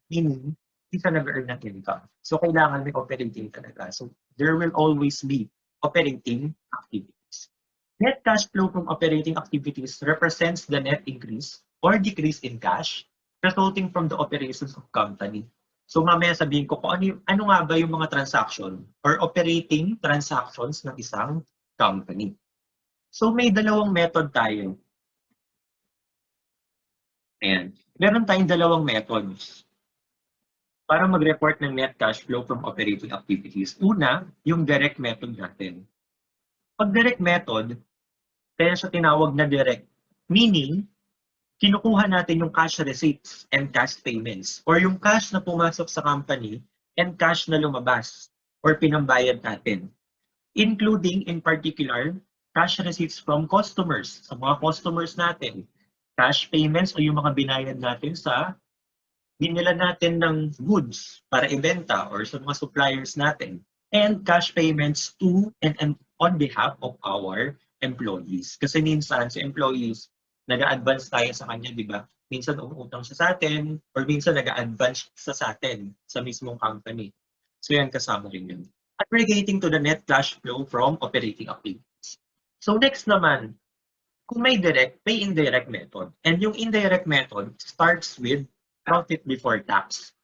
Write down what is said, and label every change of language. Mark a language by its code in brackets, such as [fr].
[tl] Meaning, hindi ka nag-earn ng income. So, kailangan may operating talaga. [en] So, there will always be operating activities. Net cash flow from operating activities represents the net increase or decrease in cash resulting from the operations of company. [tl] So mamaya sabihin ko kung ano nga ba yung mga transaction or operating transactions ng isang company. So may dalawang method tayo. Ayan. Meron tayong dalawang methods para mag-report ng net cash flow from operating activities. Una, yung direct method natin. Pag direct method, kaya siya tinawag na direct. Meaning, kinukuha natin yung cash receipts and cash payments or yung cash na pumasok sa company and cash na lumabas or pinambayad natin. [en] Including, in particular, cash receipts from customers, [tl] sa mga customers natin. Cash payments o yung mga binayad natin sa binila natin ng goods para ibenta or sa mga suppliers natin. [en] And cash payments to and on behalf of our employees. [tl] Kasi minsan sa employees, nag-a-advance tayo sa kanya, di ba? Minsan umuutang siya sa atin or minsan nag-a-advance siya sa atin sa mismong company. So yan, kasama rin yun. [en] Aggregating to the net cash flow from operating activities. [tl] So next naman, kung may direct, may indirect method. [en] And yung indirect method starts with profit before tax.